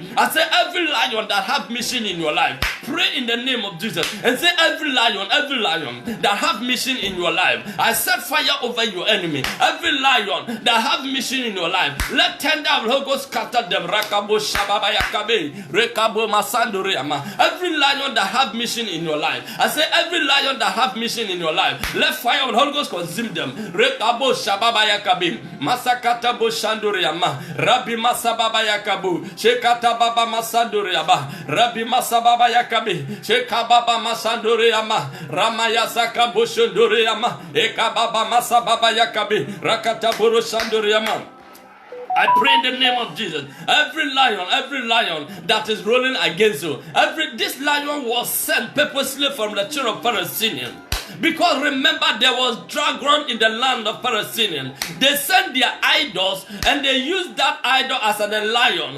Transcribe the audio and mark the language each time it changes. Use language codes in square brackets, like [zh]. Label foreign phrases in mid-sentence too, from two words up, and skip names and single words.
[en] I say every lion that have mission in your life, pray in the name of Jesus and say every lion that have mission in your life, I set fire over your enemy. Every lion that have mission in your life, let tender of Holy Ghost scatter them. Rakabo Shababa Yakabe, Rekabo Masanduriama. Every lion that have mission in your life, I say every lion that have mission in your life, let fire of Holy Ghost consume them. Rekabo Shababa Yakabe, Masakata Boshanduriama, Rabbi Masababa Yakabu, Shekata Baba Masanduriaba, Rabbi Masababa Yakabe, Shekababa Masanduriama, Ramaya Saka Boshunduriama, Ekababa Masababa Yakabe, Rakata Boroshanduriama. I pray in the name of Jesus. Every lion that is rolling against you, this lion was sent purposely from the children of Palestinians. Because remember, there was dragon in the land of Palestinians. They sent their idols and they used that idol as a lion.